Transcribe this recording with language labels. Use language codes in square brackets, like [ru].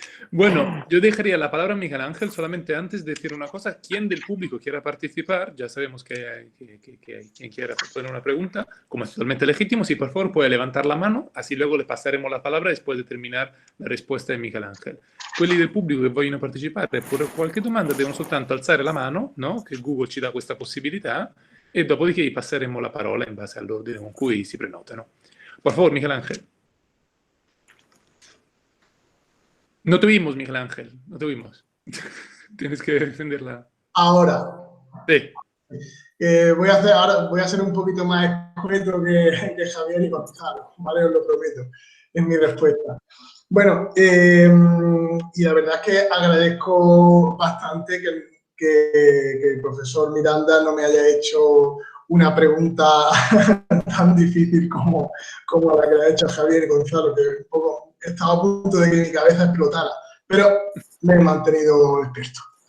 [es] Bueno, yo dejaría la palabra a Miguel Ángel solamente antes de decir una cosa. Quien del público quiera participar, ya sabemos que hay quien quiera poner una pregunta, como es totalmente legítimo, si por favor puede levantar la mano, así luego le pasaremos la palabra después de terminar la risposta di Miguel Ángel. [it] Quelli del pubblico che vogliono partecipare per qualche domanda devono soltanto alzare la mano, no? Che Google ci dà questa possibilità, e dopodiché gli passeremo la parola in base all'ordine con cui si prenotano. [es] Por favor, Miguel Ángel. No te vimos, Miguel Ángel, no te vimos. Tienes que defenderla. Ahora. Sí. Voy a ser un poquito más escueto que Javier y Gonzalo, ¿vale? Os lo prometo, en mi respuesta. Bueno, y la verdad es que agradezco bastante que el profesor Miranda no me haya hecho una pregunta tan difícil como la que le ha hecho Javier y Gonzalo, que un poco estaba a punto de que mi cabeza explotara, pero me he mantenido despierto.